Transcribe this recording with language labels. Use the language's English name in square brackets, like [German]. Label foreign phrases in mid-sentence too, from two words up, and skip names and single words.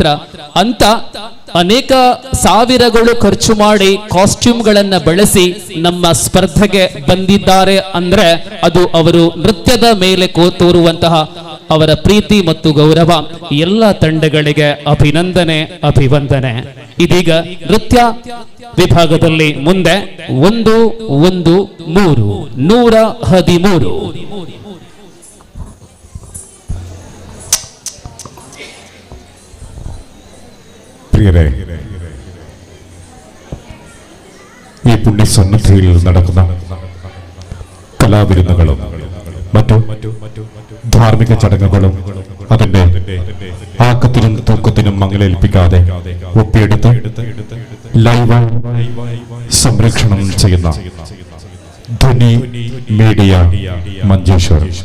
[Kannada] ಅಂತ ಅನೇಕ ಸಾವಿರಗಳು ಖರ್ಚು ಮಾಡಿ ಕಾಸ್ಟ್ಯೂಮ್ಗಳನ್ನ ಬಳಸಿ ನಮ್ಮ ಸ್ಪರ್ಧೆಗೆ ಬಂದಿದ್ದಾರೆ ಅಂದ್ರೆ ಅದು ಅವರು ನೃತ್ಯದ ಮೇಲೆ ತೋರುವಂತಹ ಅವರ ಪ್ರೀತಿ ಮತ್ತು ಗೌರವ. ಎಲ್ಲ ತಂಡಗಳಿಗೆ ಅಭಿನಂದನೆ, ಅಭಿವಂದನೆ. ಇದೀಗ ನೃತ್ಯ ವಿಭಾಗದಲ್ಲಿ ಮುಂದೆ 113 [Malayalam] പ്രിയരെ, ഈ പുണ്യസന്നദ്ധിയിൽ നടക്കുന്ന കലാവിരുന്നുകളും മറ്റു ധാർമ്മിക ചടങ്ങുകളും അതിന്റെ ആക്കത്തിനും തൂക്കത്തിനും മങ്ങലേൽപ്പിക്കാതെ ഒപ്പിയെടുത്ത് ലൈവ് സംരക്ഷണം ചെയ്യുന്ന ധ്വനി മീഡിയ മഞ്ചേശ്വർ.